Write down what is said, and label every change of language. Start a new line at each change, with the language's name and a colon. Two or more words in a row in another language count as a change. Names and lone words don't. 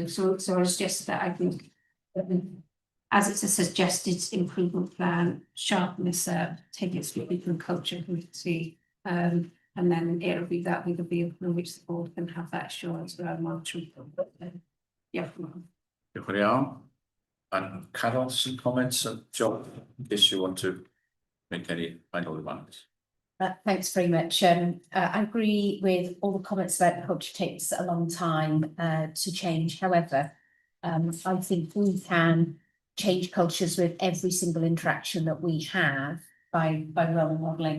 English: So I was just that I think as it's a suggested improvement plan, sharpen this up, take it to people and culture committee, and then it'll be that with the vehicle in which the board can have that assurance around monitoring. Yeah.
Welsh: Diolch yn iawn.
English: And Carol, some comments, and John, if you want to make any final remarks. Thanks very much. I agree with all the comments about culture takes a long time to change. However, I think we can change cultures with every single interaction that we have by role modelling.